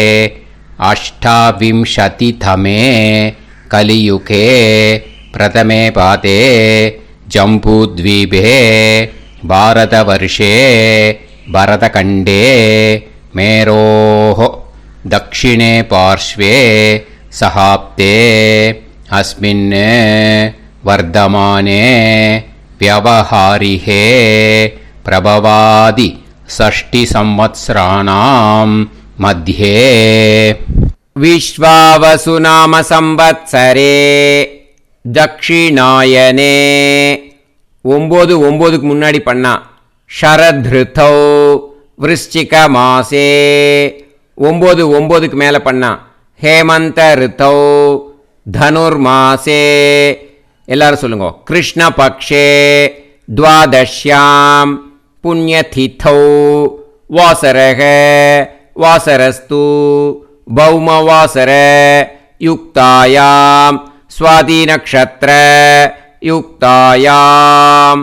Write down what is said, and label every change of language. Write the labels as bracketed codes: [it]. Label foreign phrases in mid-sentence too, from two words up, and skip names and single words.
[sa] अष्टाविंशतितमे कलियुगे प्रथमे पादे जम्बूद्वीपे भारतवर्षे भरतखण्डे मेरोः दक्षिणे पार्श्वे शकाब्दे अस्मिन् वर्तमाने व्यवहारिहे प्रभवादि षष्टि संवत्सराणां मध्ये विश्वावसु नाम संवत्सरे दक्षिणायने 9 [ta] முன்னாடி பண்ணா [sa] शरदृतौ वृश्चिक मासे 9 [ta] மேல பண்ணா [sa] हेमन्त ऋतौ धनुर्मासे. [ta] எல்லாரும் சொல்லுங்க. [sa] कृष्णपक्षे द्वादश्यां पुण्यतिथौ वासरक वासरस्तु भौमवासर युक्तायां स्वाति नक्षत्र युक्तायाम्.